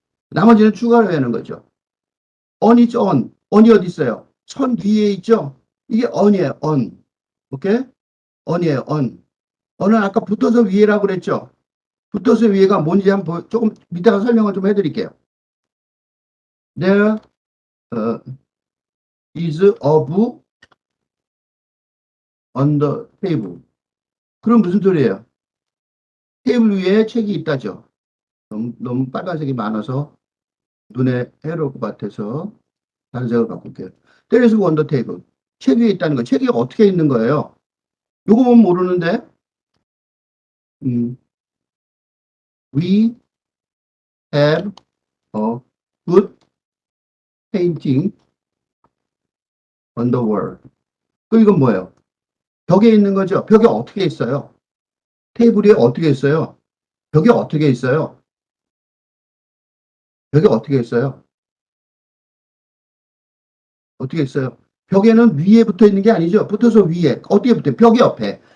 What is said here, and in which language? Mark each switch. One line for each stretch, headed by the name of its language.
Korean: 나머지는 추가로 외우는 거죠. 언이죠, 언. 언이 어디 있어요? 선 뒤에 있죠? 이게 언이에요, 언. 오케이? 언이에요, 언. 언은 아까 붙어서 위에라고 그랬죠? 붙어서 위에가 뭔지 한번 조금 밑에가 설명을 좀 해드릴게요.
English: There is a book on the table.
Korean: 그럼 무슨 소리예요? 테이블 위에 책이 있다죠. 너무 빨간색이 많아서 눈에 해로울 것 같아서 다른 색을 바꿀게요.
English: There is on the table.
Korean: 책 위에 있다는 거. 책이 어떻게 있는 거예요? 요거 보면 모르는데
English: We have a good painting on the wall.
Korean: 그 이건 뭐예요? 벽에 있는 거죠. 벽에 어떻게 있어요? 테이블 위에 어떻게 있어요? 벽에 어떻게 있어요? 벽에 어떻게 있어요? 어떻게 있어요? 벽에는 위에 붙어 있는 게 아니죠. 붙어서 위에. 어디에 붙어요? 벽에 옆에.